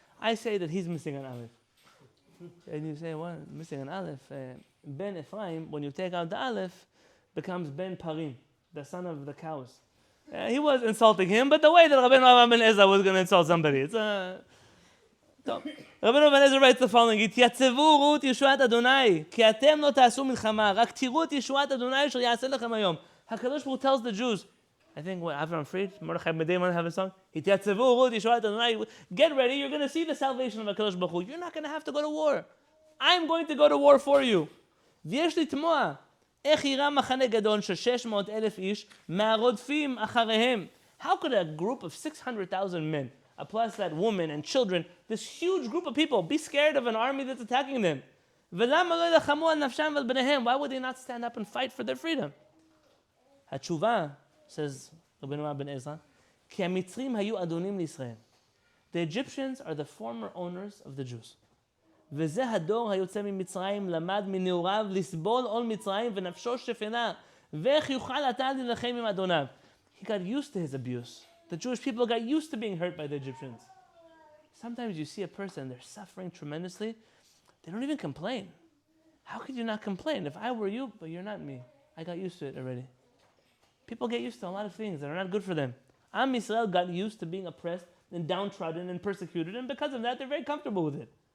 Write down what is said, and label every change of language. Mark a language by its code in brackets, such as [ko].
[en] I say that he's missing an aleph. And you say, what? Missing an aleph? Ben Ephraim, when you take out the aleph, becomes Ben Parim. the son of the cows. He was insulting him, but the way that Rabbi and Rabbanit was going to insult somebody, it's טוב. [he] רבי אלעזר [en] writes the following, [he] התייצבו ראו את ישועת אדוני, כי אתם לא תעשו מלחמה, רק תראו את ישועת אדוני אשר יעשה לכם היום. [en] HaKadosh Baruch Hu tells the Jews, I think, Avram Fried, Mordechai Medeiman have a song, [he] התייצבו ראו את ישועת אדוני, [en] get ready, you're going to see the salvation of HaKadosh Baruch Hu. You're not going to have to go to war. I'm going to go to war for you. [he] ויש לתמוע, איך יראה מחנה גדול של 600,000 איש מהרודפים אחריהם? [en] How could a group of 600,000 men, plus that woman and children, this huge group of people, be scared of an army that's attacking them? [he] ולמה לא ילחמו על נפשם ועל בניהם? [en] Why would they not stand up and fight for their freedom? [he] התשובה, [en] says Rabbeinu ben Ezra, [he] כי המצרים היו אדונים לישראל. [en] The Egyptians are the former owners of the Jews. [he] וזה הדור היוצא ממצרים למד מנעוריו לסבול עול מצרים ונפשו שפלה. ואיך יוכל אתה להילחם עם אדוניו? [en] He got used to his abuse. The Jewish people got used to being hurt by the Egyptians. Sometimes you see a person, they're suffering tremendously. They don't even complain. How could you not complain? If I were you, but you're not me. I got used to it already. People get used to a lot of things that are not good for them. Am Yisrael got used to being oppressed and downtrodden and persecuted, and because of that, they're very comfortable with it.